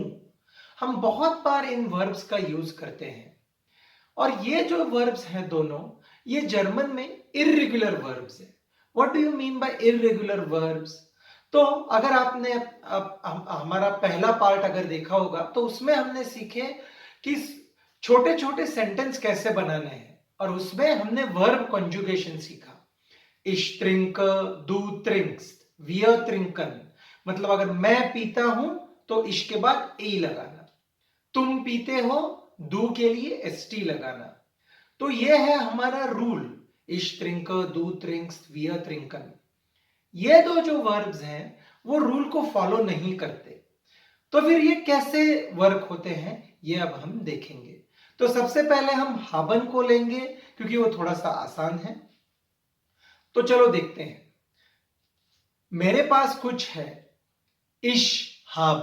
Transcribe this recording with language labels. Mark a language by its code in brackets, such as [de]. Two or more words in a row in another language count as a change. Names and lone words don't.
[hi] हम बहुत बार इन वर्ब्स का यूज करते हैं, और ये जो वर्ब्स हैं दोनों, ये जर्मन में [en] irregular verbs [hi] है। [en] What do you mean by irregular verbs? [hi] तो अगर आपने हमारा पहला पार्ट अगर देखा होगा तो उसमें हमने सीखे कि छोटे छोटे सेंटेंस कैसे बनाने हैं, और उसमें हमने [en] verb conjugation [hi] सीखा। [de] Ich trinke, du trinkst, wir trinken। [hi] मतलब अगर मैं पीता हूं तो इश के बाद ए लगाना, तुम पीते हो दू के लिए एसटी लगाना। तो यह है हमारा रूल, [de] ich trinke, du trinkst, wir trinken। [hi] ये दो जो वर्ब्स हैं वो रूल को फॉलो नहीं करते। तो फिर ये कैसे वर्क होते हैं ये अब हम देखेंगे। तो सबसे पहले हम हाबन को लेंगे क्योंकि वो थोड़ा सा आसान है। तो चलो देखते हैं। मेरे पास कुछ है, [de] ich hab.